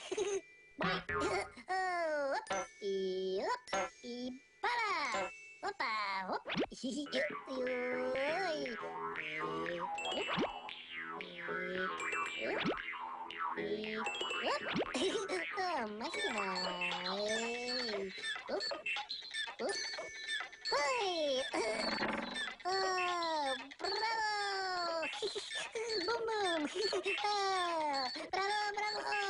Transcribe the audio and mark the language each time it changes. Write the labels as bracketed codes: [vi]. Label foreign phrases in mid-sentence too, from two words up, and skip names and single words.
[es] Para. Hoppa, hop. Máquina. Bravo. Bum bum. Bravo.